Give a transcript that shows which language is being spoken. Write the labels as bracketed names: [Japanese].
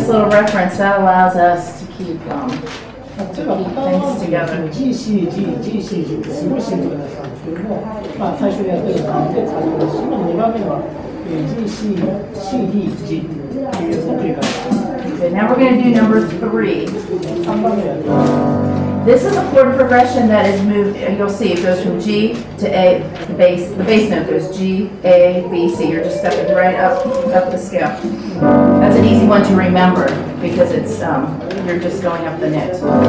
[English] Reference that allows us to keep things together. [Japanese] G, C, G, G, C, G すごいシンプルなやつなんですけども、まあ最初にやってる感じで使ってますし、今の2番目は G, C, C, D, G っていうやつを繰り返します。 [English] Okay, now we're going to do number 3. [Japanese] 3番目やってます。 [English] This is a chord progression that is moved, you'll see it goes from G to A, the bass note goes G, A, B, C. You're just stepping right up the scale. That's an easy one to remember because it's, you're just going up the note.